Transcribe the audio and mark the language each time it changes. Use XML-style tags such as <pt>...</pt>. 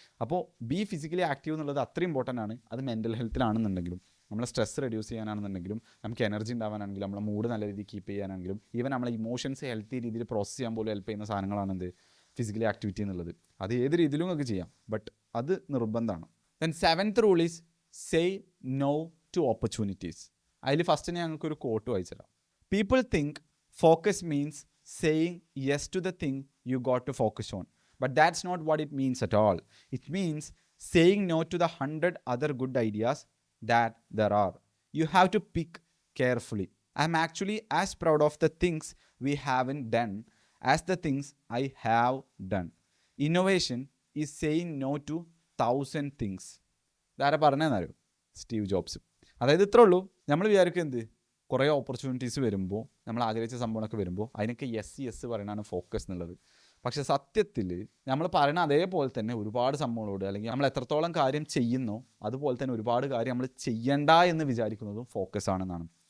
<ml>അപ്പോൾ B physically active എന്നുള്ളത് അത്രയും ഇമ്പോർട്ടൻ്റ് ആണ്. അത് മെൻ്റൽ ഹെൽത്തിലാണെന്നുണ്ടെങ്കിലും, നമ്മളെ സ്ട്രെസ് റെഡ്യൂസ് ചെയ്യാനാണെന്നുണ്ടെങ്കിലും, നമുക്ക് എനർജി ഉണ്ടാവാനാണെങ്കിലും, നമ്മളെ മൂഡ് നല്ല രീതിയിൽ കീപ്പ് ചെയ്യാനാണെങ്കിലും, ഈവൻ നമ്മളെ ഇമോഷൻസ് ഹെൽത്തി രീതിയിൽ പ്രോസസ്സ് ചെയ്യാൻ പോലും ഹെൽപ്പ് ചെയ്യുന്ന സാധനങ്ങളാണ് എന്ത്, ഫിസിക്കലി ആക്ടിവിറ്റി എന്നുള്ളത്. അത് ഏത് രീതിയിലും നമുക്ക് ചെയ്യാം, ബട്ട് അത് നിർബന്ധമാണ്.</ml> <en>Then 7th rule is say no to opportunities.</en> <ml>അതിൽ ഫസ്റ്റ് ഞങ്ങൾക്കൊരു coat വായിച്ചുതരാം.</ml> <en>People think focus means saying yes to the thing you got to focus on. But that's not what it means at all. It means saying no to the 100 other good ideas that there are. You have to pick carefully. I'm actually as proud of the things we haven't done as the things I have done. Innovation is saying no to 1,000 things.</en> <ml>ഇതാരെ പറഞ്ഞതെന്നറിയോ? Steve jobs. അതായത് ഇത്രേ ഉള്ളൂ. നമ്മൾ വിചാരിക്കും എന്ത്, കുറേ opportunities വരുമ്പോൾ, നമ്മൾ ആഗ്രഹിച്ച സംഭവങ്ങളൊക്കെ വരുമ്പോൾ അതിനൊക്കെ യെസ് പറയണതാണ് ഫോക്കസ് എന്നുള്ളത്. പക്ഷേ സത്യത്തിൽ നമ്മൾ പറയണ അതേപോലെ തന്നെ ഒരുപാട് സംഭവങ്ങളോട്, അല്ലെങ്കിൽ നമ്മൾ എത്രത്തോളം കാര്യം ചെയ്യുന്നോ അതുപോലെ തന്നെ ഒരുപാട് കാര്യം നമ്മൾ ചെയ്യണ്ട എന്ന് വിചാരിക്കുന്നതും ഫോക്കസ് ആണെന്നാണ്.</ml>